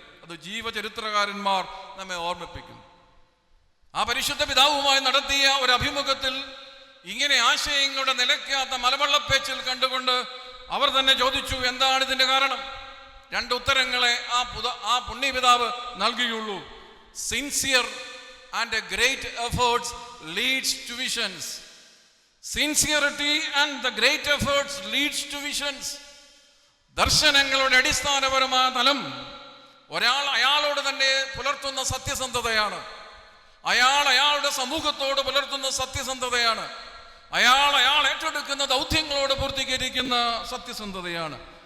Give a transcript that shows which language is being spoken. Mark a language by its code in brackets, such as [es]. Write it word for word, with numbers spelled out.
[ml] അത് ജീവചരിത്രകാരന്മാർ നമ്മെ ഓർമ്മിപ്പിക്കും. ആ പരിശുദ്ധ പിതാവുമായി നടത്തിയ ഒരു അഭിമുഖത്തിൽ ഇങ്ങനെ ആശയങ്ങളുടെ നിലയ്ക്കാത്ത മലവെള്ളപ്പേച്ചിൽ കണ്ടുകൊണ്ട് അവർ തന്നെ ചോദിച്ചു, എന്താണ് ഇതിൻ്റെ കാരണം? രണ്ട് ഉത്തരങ്ങളെ ആ പുത ആ പുണ്യപിതാവ് നൽകിയുള്ളൂ. [en] Sincere and a great efforts leads to visions. Sincerity and the great efforts leads to visions. [ml] ദർശനങ്ങളുടെ അടിസ്ഥാനപരമായ തലം ഒരാൾ അയാളോട് തന്നെ പുലർത്തുന്ന സത്യസന്ധതയാണ്. അയാൾ അയാളുടെ സമൂഹത്തോട് പുലർത്തുന്ന സത്യസന്ധതയാണ്. അയാൾ അയാൾ ഏറ്റെടുക്കുന്ന ദൗത്യങ്ങളോട് പൂർത്തീകരിക്കുന്ന സത്യസന്ധതയാണ്.